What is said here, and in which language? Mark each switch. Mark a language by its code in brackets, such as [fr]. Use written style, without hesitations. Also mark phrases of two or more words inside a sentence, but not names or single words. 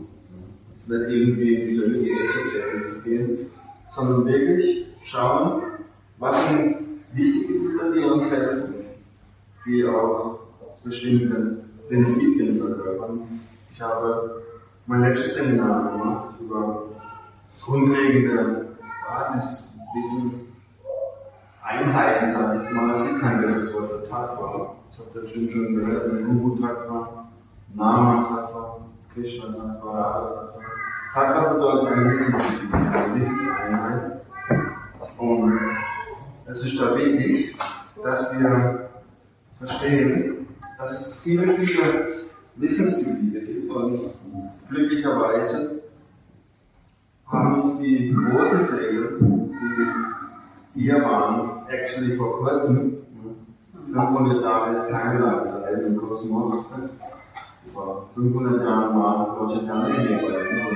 [de] Es nicht irgendwie in die völlige Esoterik zu gehen, sondern wirklich schauen, was sind wichtige Lieder, die uns helfen, die auch bestimmte Prinzipien verkörpern. Ich habe mein letztes Seminar gemacht über grundlegende Basiswissen, Einheiten, sage ich jetzt mal. Es gibt kein besseres Wort für Tattva. Ich habe das bestimmt schon gehört, [sa] Guru-Tattva, Nama-Tattva, Krishna-Tattva, Radha-Tattva. [de] Tattva bedeutet eine Wissensgebiet, eine Wissenseinheit. Und es ist da wichtig, dass wir verstehen, dass es viele, viele Wissensgebiete gibt. Und glücklicherweise haben uns die großen Säle, die hier waren, actually vor kurzem, 500 Jahre ist keine lange Zeit im Kosmos, vor 500 Jahren war Roger Cannavini bei uns.